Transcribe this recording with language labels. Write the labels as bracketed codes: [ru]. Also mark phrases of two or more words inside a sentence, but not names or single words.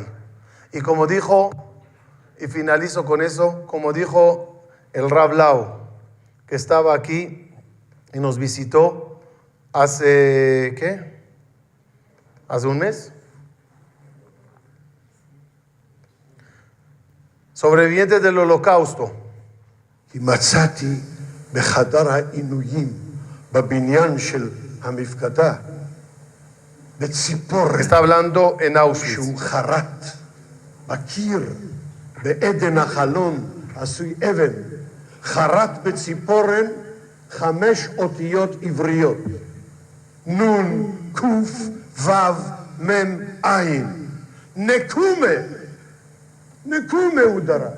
[es] Y como dijo, y finalizo con eso, como dijo el Rab Lau, que estaba aquí y nos visitó hace, ¿qué? ¿Hace un mes? Sobrevivientes del Holocausto. [he] כי מצאתי בחדר העינויים בבניין של המפקדה בציפורן [es] Está hablando en Auschwitz. [he] שהוא חרט בקיר בעדן החלון עשוי אבן חרט בציפורן 5 אותיות עבריות נון קוף וו מם עין נקומה הוא דרש.